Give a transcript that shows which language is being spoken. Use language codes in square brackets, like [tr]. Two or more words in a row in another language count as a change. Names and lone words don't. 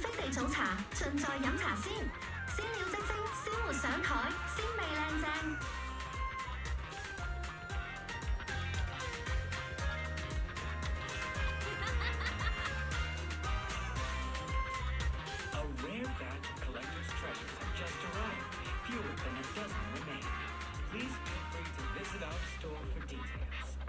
[yue] 早茶，盡在飲茶先。鮮料即蒸，鮮活上台，鮮味靚正。 [en] A rare batch of collector's treasures have just arrived. Fewer than a dozen remain. Please feel free to visit our store for details.